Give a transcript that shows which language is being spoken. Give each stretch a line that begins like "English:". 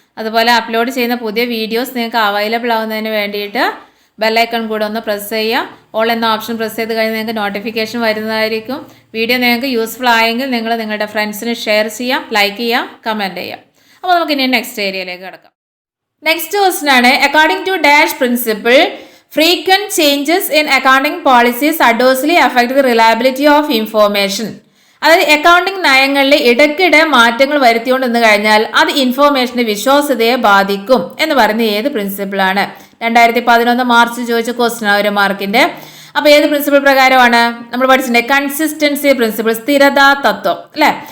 Malayalam: അതുപോലെ അപ്ലോഡ് ചെയ്യുന്ന പുതിയ വീഡിയോസ് നിങ്ങൾക്ക് അവൈലബിൾ ആവുന്നതിന് വേണ്ടിയിട്ട് ബെല്ലൈക്കൺ കൂടെ ഒന്ന് പ്രസ് ചെയ്യുക. ഓൾ എന്ന ഓപ്ഷൻ പ്രസ് ചെയ്ത് കഴിഞ്ഞാൽ നിങ്ങൾക്ക് നോട്ടിഫിക്കേഷൻ വരുന്നതായിരിക്കും. വീഡിയോ നിങ്ങൾക്ക് യൂസ്ഫുൾ ആയെങ്കിൽ നിങ്ങൾ നിങ്ങളുടെ ഫ്രണ്ട്സിന് ഷെയർ ചെയ്യാം, ലൈക്ക് ചെയ്യാം, കമൻറ്റ് ചെയ്യാം. അപ്പോൾ നമുക്ക് ഇനി നെക്സ്റ്റ് ഏരിയയിലേക്ക് കിടക്കാം.
English: next question
Malayalam: ആണ്,
English: According to dash principle frequent changes in accounting policies adversely affect the reliability of information.
Malayalam: അതായത് അക്കൗണ്ടിങ് നയങ്ങളിൽ ഇടയ്ക്കിടെ മാറ്റങ്ങൾ വരുത്തിക്കൊണ്ടിരുന്നു കഴിഞ്ഞാൽ അത് ഇൻഫോർമേഷന്റെ വിശ്വാസ്യതയെ ബാധിക്കും എന്ന് പറയുന്ന ഏത് പ്രിൻസിപ്പിളാണ്? 2011 മാർച്ച് ചോദിച്ച ക്വസ്റ്റ്യൻ, ഒരു മാർക്കിന്റെ. അപ്പോൾ ഏത് പ്രിൻസിപ്പിൾ പ്രകാരമാണ് നമ്മൾ പഠിച്ചിട്ടുണ്ട്, കൺസിസ്റ്റൻസി പ്രിൻസിപ്പിൾ, സ്ഥിരതാ തത്വം അല്ലേ.